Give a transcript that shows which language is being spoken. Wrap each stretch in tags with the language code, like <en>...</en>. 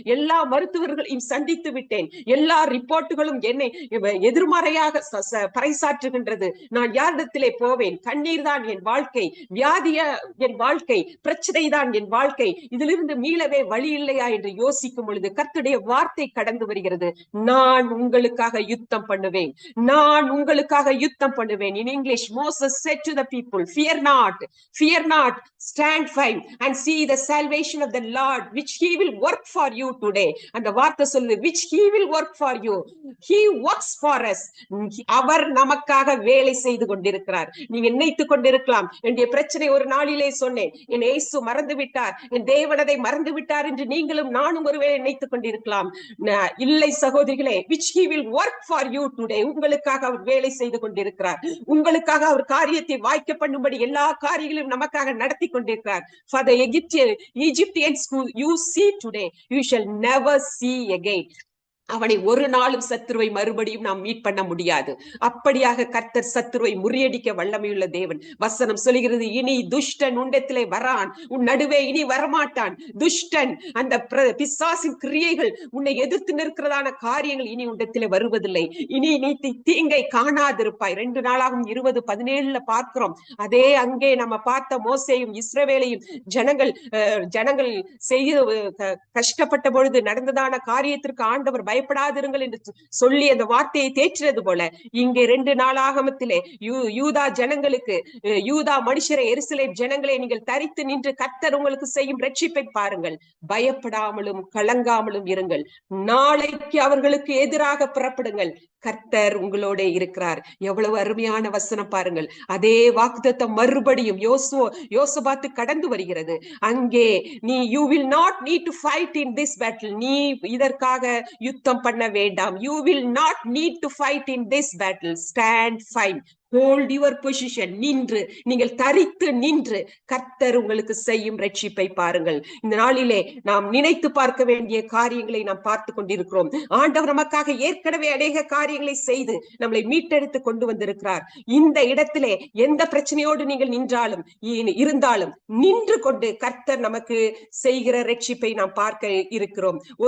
<ta>எல்லா மருத்துவர்களையும் சந்தித்து விட்டேன். எல்லா ரிப்போர்ட்டுகளும் என்னை எதிர்மறையாக பறைசாற்றுகின்றது. நான் யாரிடத்திலே போவேன்? கண்ணீர் தான் என் வாழ்க்கை, வியாதிய என் வாழ்க்கை, பிரச்சனை தான் என் வாழ்க்கை. இதிலிருந்து மீளவே வழி இல்லையா என்று யோசிக்கும் பொழுது கர்த்தருடைய வார்த்தை கடந்து வருகிறது. நான் உங்களுக்காக யுத்தம் பண்ணுவேன். நான் உங்களுக்காக யுத்தம் பண்ணுவேன்.</ta> <en>In English, Moses said to the people, fear not, stand firm and see the salvation of the Lord, which he will work for you today.</en> <ta>அந்த வார்த்தை சொல்லுது,</ta> <en>which he will work for you. He works for us.</en> <ta>அவர் நமக்காக வேலை செய்து கொண்டிருக்கிறார். நீங்க நினைத்துக் கொண்டிருக்கலாம், என்னுடைய பிரச்சனை ஒரு நாளிலே சொன்னேன், என் இயேசு மறந்து விட்டார், என் தேவனதை மறந்து விட்டார் என்று நீங்களும் நானும் ஒருவேளை நினைத்துக் கொண்டிருக்கலாம். இல்லை சகோதரிகளே,</ta> <en>which he will work for you today.</en> <ta>உங்களுக்காக அவர் வேலை செய்து கொண்டிருக்கிறார். உங்களுக்காக அவர் காரியத்தை வாய்க்க பண்ணும்படி எல்லா காரியங்களையும் நமக்காக நடத்தி கொண்டிருக்கிறார்.</ta> <en>For the Egyptians who you see today, you shall never see again.</en> <ta>அவனை ஒரு நாளும் சத்துருவை மறுபடியும் நாம் மீட் பண்ண முடியாது. அப்படியாக கர்த்தர் சத்துருவை முறியடிக்க வல்லமையுள்ள தேவன். வசனம் சொல்கிறது, இனி துஷ்டன் உண்டத்திலே வரான், உன் நடுவே இனி வரமாட்டான். துஷ்டன், அந்த பிசாசின் கிரியைகள், உன்னை எதிர்த்து நிற்கிறதான காரியங்கள் இனி உண்டத்திலே வருவதில்லை. இனி நீ தீங்கை காணாதிருப்பாய். 2 நாளாகும் 20:17 பார்க்கிறோம். அதே அங்கே நம்ம பார்த்த மோசேயும் இஸ்ரவேலையும் ஜனங்கள் செய்ய கஷ்டப்பட்ட பொழுது நடந்ததான காரியத்திற்கு ஆண்டவர் பயப்படாதிருங்கள் என்று சொல்லி அந்த வார்த்தையை தேற்றினது போல, இங்கே 2 நாளாகமத்திலே யூதா ஜனங்களுக்கு, யூதா மனுஷரை, எருசலேம் ஜனங்களை நீங்கள் தரித்து நின்று கர்த்தர் உங்களுக்கு செய்யும் ரட்சிப்பை பாருங்கள். பயப்படாமலும் கலங்காமலும் இருங்கள். நாளைக்கு அவர்களுக்கு எதிராக புறப்படுங்கள். கர்த்தர் உங்களோட இருக்கிறார். எவ்வளவு அருமையான வசனம் பாருங்கள். அதே வாக்குத்தத்தம் மறுபடியும் யோசபாத்து கடந்து வருகிறது. அங்கே நீ</ta> <en>you will not need to fight in this battle.</en> <ta>நீ இதற்காக யுத்தம் பண்ண வேண்டாம்.</ta> <en>You will not need to fight in this battle. Stand fine. Hold your position.</en> <ta>நின்று, நீங்கள் தரித்து நின்று கர்த்தர் உங்களுக்கு செய்யும் ரட்சிப்பை பாருங்கள். இந்த நாளிலே நாம் நினைத்து பார்க்க வேண்டிய காரியங்களை நாம் பார்த்து கொண்டிருக்கிறோம். ஆண்டவர் நமக்காக ஏற்கனவே அநேக காரியங்களை செய்து நம்மளை மீட்டெடுத்து கொண்டு வந்திருக்கிறார். இந்த இடத்திலே எந்த பிரச்சனையோடு நீங்கள் இருந்தாலும் நின்று கொண்டு கர்த்தர் நமக்கு செய்கிற ரட்சிப்பை நாம் பார்க்க இருக்கிறோம்.</ta>